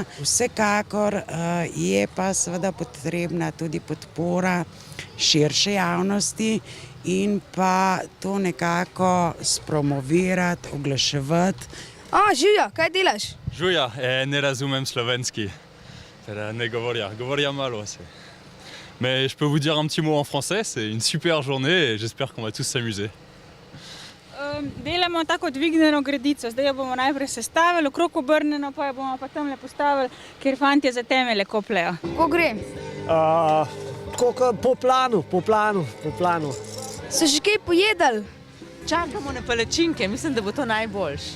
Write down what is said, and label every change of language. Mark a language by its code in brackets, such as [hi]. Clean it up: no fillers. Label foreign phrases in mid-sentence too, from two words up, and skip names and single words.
[sl] Vsekakor je pa seveda potrebna tudi podpora širše javnosti in pa to nekako spromovirati, oglaševati. Živjo, kaj delaš? Žuja, ne razumem slovenski, teda ne govoria malo. [fr] Mais je peux vous dire un petit mot en français, c'est une super journée et j'espère qu'on va tous s'amuser. [sl] Delamo tako dvignjeno gredico, zdaj jo bomo najprej sestavili, okrog obrnjeno, pa jo bomo pa tamle postavili, kjer fantje za temelje kopljejo. Kako gre? Tako po planu. So že kaj pojedali? Čakamo na palačinke, mislim, da bo to najboljš.